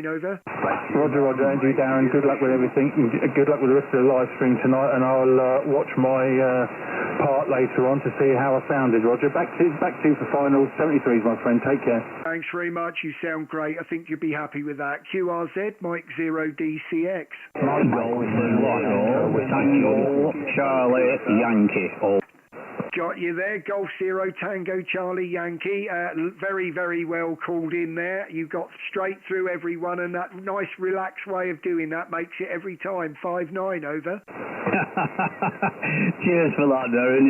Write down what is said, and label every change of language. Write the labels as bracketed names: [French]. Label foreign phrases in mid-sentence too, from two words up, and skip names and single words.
[English] Over. Roger, Andrew, Darren. Good luck with everything. Good luck with the rest of the live stream tonight, and I'll watch my part later on to see how I sounded. Roger, back to for finals. 73s, my friend. Take care. Thanks very much. You sound great. I think you'll be happy with that. QRZ, Mike 0DCX. Tango Charlie Yankee. Got you there. Golf 0 Tango Charlie Yankee. Very, very well called in there. You got straight through everyone, and that nice relaxed way of doing that makes it every time. 5-9. Over. Cheers for that, Darren.